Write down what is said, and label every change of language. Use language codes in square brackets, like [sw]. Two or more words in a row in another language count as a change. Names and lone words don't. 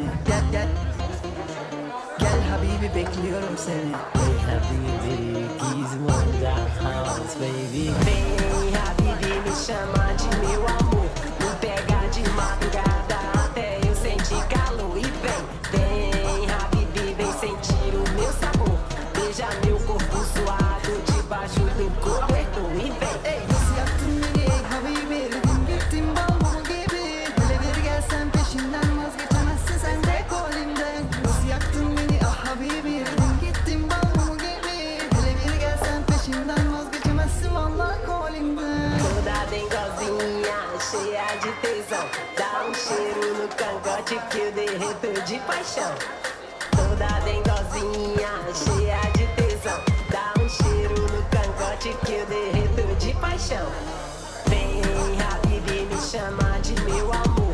[tr] Gel gel. Gel Habibi bekliyorum seni. Hey Habibi, he's one down house, baby. [pt] Vem Habibi, me chama de meu amor. Me pega de madrugada até eu sentir calor. E vem Habibi, vem sentir o meu sabor. Beija meu corpo suado debaixo do cobertor. E vem. [tr] Hey, nasıl yaptın beni ey Habibi? Eridim gittim bal gibi. Hele bir gelsen peşinden vazgeçemezsin sen de kolimden. Nasıl yaktın beni ah Habibi? Eridim gittim bal gibi. Hele bir gelsen peşinden vazgeçemezsin vallahi kolimden. [pt] Toda dengozinha, cheia de tesão. Dá cheiro no cangote que eu derreto de paixão. Toda dengozinha, cheia de tesão. Dá cheiro no cangote que eu derreto de paixão. Vem, Habibi, me chama de meu amor.